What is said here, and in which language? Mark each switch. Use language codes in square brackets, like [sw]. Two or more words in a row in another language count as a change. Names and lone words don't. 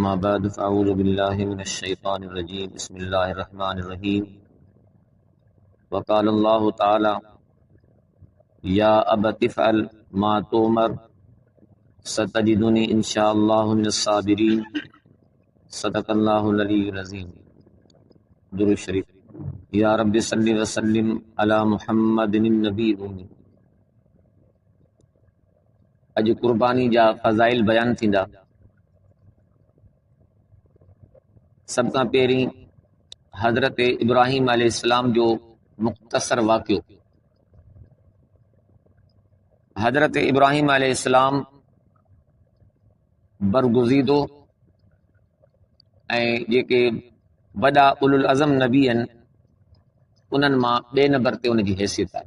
[ar] أما بعد فأعوذ بالله من الشيطان الرجيم بسم الله الرحمن الرحيم وقال الله تعالى يا أبت افعل ما تؤمر ستجدني إن شاء الله من الصابرين صدق الله العلي العظيم. [sd] दुरूद शरीफ। [ar] يا رب صل وسلم على محمد النبي الأمي. [sd] अज कुर्बानी जा फ़ज़ाइल बयान थींदा। सब खां पहिरीं हज़रत इब्राहीम अलैहिस्सलाम जो मुख़्तसर वाक़ियो। हज़रत इब्राहीम अलैहिस्सलाम बरगुज़ीदो ऐं जेके वॾा उलुल अज़म नबी आहिनि उन्हनि मां ॿिए नंबर ते उनजी हैसियत आहे।